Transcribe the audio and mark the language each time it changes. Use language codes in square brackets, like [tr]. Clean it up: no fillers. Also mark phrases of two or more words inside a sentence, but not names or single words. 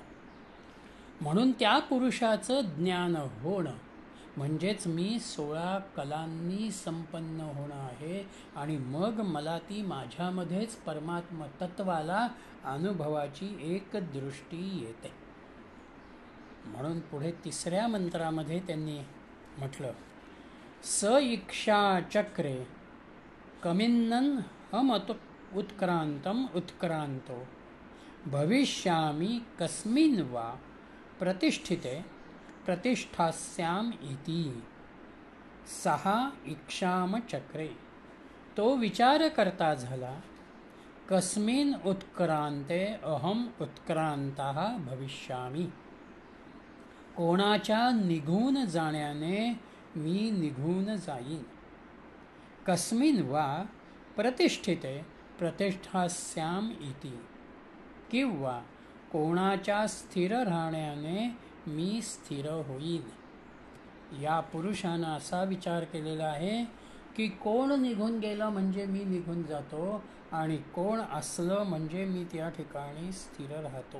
[mr] म्हणून त्या पुरुषाचं ज्ञान होणं म्हणजेच मी 16 कलांनी संपन्न होणं आहे आणि मग मला ती माझ्यामध्येच परमात्म तत्वाला अनुभवाची एक दृष्टी येते. म्हणून पुढे 3ऱ्या मंत्रामध्ये त्यांनी म्हटलं, [sa] स इक्षा चक्रे कमिन्नन हम उत्क्रांतम उत्क्रांतो भविष्यामि कस्मिन् वा प्रतिष्ठिते प्रतिष्ठास्याम इति सहा इक्षाम चक्रे. [mr] तो विचार करता झाला, [sa] कस्मिन् उत्क्रांते अहम उत्क्रांतः भविष्यामि. [mr] कोणाच्या निघून जाण्याने मी निघून जाईन. [sa] कस्मिन् वा प्रतिष्ठिते प्रतिष्ठास्याम इति, [mr] किंवा कोणाच्या स्थिर राहण्याने मी स्थिर होईन. या पुरुषानं असा विचार केलेला आहे की कोण निघून गेलं म्हणजे मी निघून जातो आणि कोण असलं म्हणजे मी त्या ठिकाणी स्थिर राहतो.